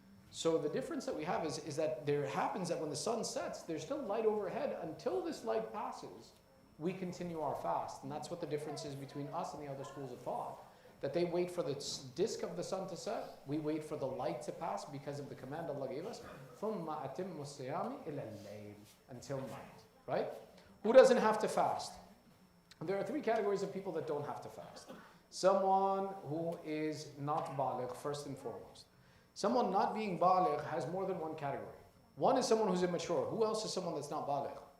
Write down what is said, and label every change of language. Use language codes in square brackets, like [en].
[en] So the difference that we have is that there happens that when the sun sets, there's still light overhead. Until this light passes, we continue our fast. And that's what the difference is between us and the other schools of thought. That they wait for the disk of the sun to set, we wait for the light to pass because of the command Allah gave us. [ar] ثُمَّ أَتِمُّ الصِّيَامِ إِلَى اللَّيْلِ, [en] until night, right? Who doesn't have to fast? There are three categories of people that don't have to fast. Someone who is not baligh, first and foremost. Someone not being baligh has more than one category. One is someone who's immature. Who else is someone that's not baligh?